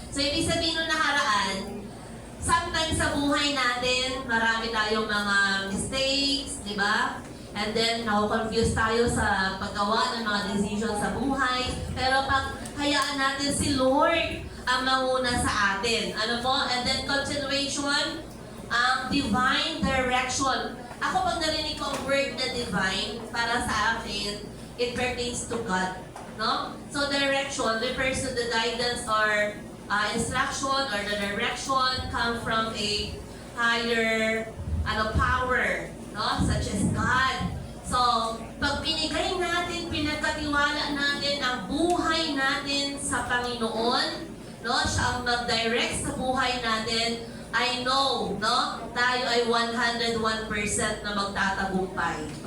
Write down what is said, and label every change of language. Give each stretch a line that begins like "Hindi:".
Filipino: So, ibig sabihin nung nakaraan, sometimes sa buhay natin, marami tayong mga mistakes, di ba? And then, na-confuse tayo sa paggawa ng mga decisions sa buhay. Pero pag hayaan natin si Lord ang manguna sa atin. Ano po?
English: And then, continuation, divine direction.
Filipino: Ako pag narinig ko ang word na divine, para sa akin, it pertains to God. No?
English: So, direction refers to the guidance or instruction or the direction come from a higher power, no? Such as God.
Filipino: So, pag binigay natin, pinagkatiwala natin ang buhay natin sa Panginoon, no? Siya ang mag-direct sa buhay natin, I know, no? Tayo ay 101% na magtatagumpay.